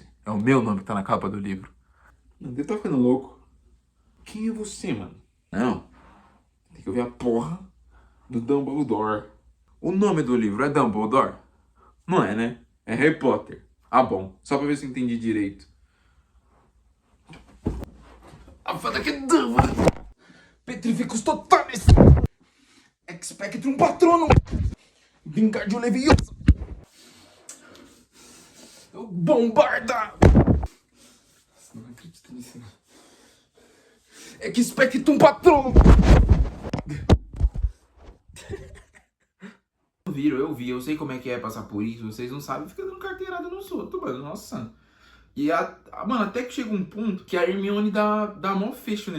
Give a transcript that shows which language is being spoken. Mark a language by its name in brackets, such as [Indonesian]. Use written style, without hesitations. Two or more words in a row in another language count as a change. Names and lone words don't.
[Portuguese] É o meu nome que tá na capa do livro. Não, deve tá ficando louco. Quem é você, mano? Não. Tem que ouvir a porra do Dumbledore. O nome do livro é Dumbledore? Não é, né? É Harry Potter. Ah, bom. Só pra ver se eu entendi direito. Avada Kedavra! Petrificus Totalis! Expectrum Patronum! Vingardium Leviosa! Bombarda! Não acredito nisso. Expectum Patronum! ouviram, eu vi, eu sei como é que é passar por isso, vocês não sabem, fica dando carteirada nos outros, mano, nossa. E, mano, até que chega um ponto que a Hermione dá mó fecho nele.